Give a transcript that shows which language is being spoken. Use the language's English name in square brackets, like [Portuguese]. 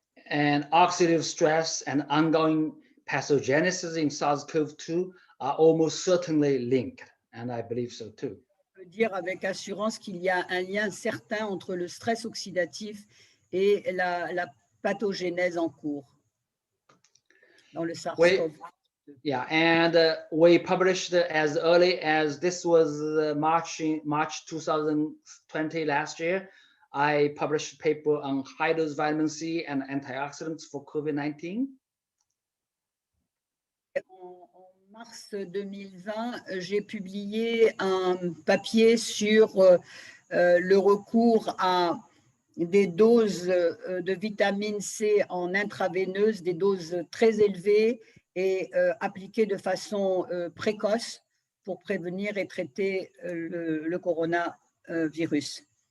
[English] And oxidative stress and ongoing pathogenesis in SARS-CoV-2 are almost certainly linked, and I believe so too. [French] On peut dire avec assurance qu'il y a un lien certain entre le stress oxydatif et la pathogénèse en cours dans le SARS-CoV. [English] Yeah, and we published as early as this was March 2020 last year, I published a paper on high-dose vitamin C and antioxidants for COVID-19. [French] En mars 2020, j'ai publié un papier sur le recours à des doses de vitamine C en intraveineuse, des doses très élevées et appliquées de façon précoce pour prévenir et traiter le coronavirus.